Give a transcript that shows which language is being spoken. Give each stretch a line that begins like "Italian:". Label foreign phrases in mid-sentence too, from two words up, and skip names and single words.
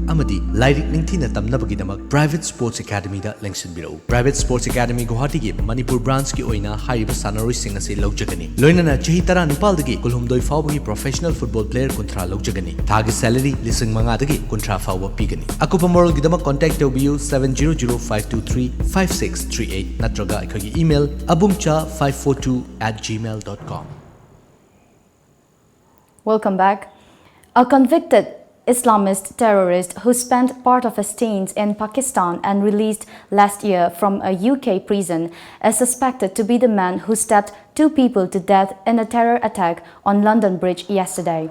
Manipuri: amadi lairik ningthina tamna bagi damak Private Sports Academy da lengsin birau Private Sports Academy Guwahati gi Manipur branch gi oina haiba sanaroi singa se logjagani loinana chahi tara nipal dagi kulhumdoi fauba gi
English: professional football player
Manipuri: kontra logjagani thagi salary lising manga dagi kontra fauba pigani akupa moral gidama contact tobiu 7005235638 natraga ikhagi email abumcha542@gmail.com
English: Welcome back. A convicted Islamist terrorist who spent part of his teens in Pakistan and released last year from a UK prison is suspected to be the man who stabbed 2 people to death in a terror attack on London Bridge yesterday.